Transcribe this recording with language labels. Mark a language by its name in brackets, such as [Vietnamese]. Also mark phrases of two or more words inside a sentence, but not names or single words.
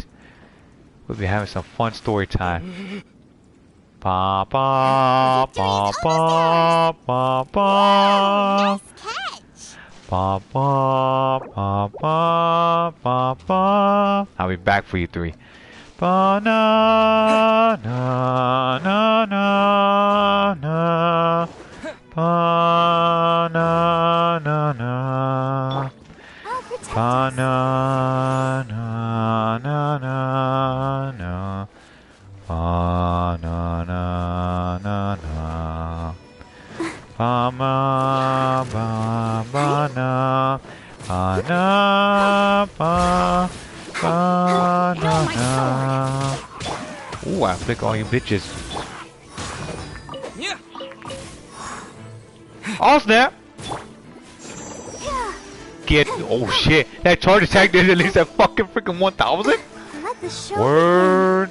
[English] We'll be having some fun story time. Ba ba ba ba ba ba. Ba ba ba ba ba ba. I'll be back for you three. Ba na na na na na. Ba na na na. Ba na na na na na. Ba na na na na. Ba ma ba ba na. Ba na ba ba na na. Ooh, I flick all you bitches. Oh snap! Get oh shit! That charge attack did at least that fucking freaking 1000. Word.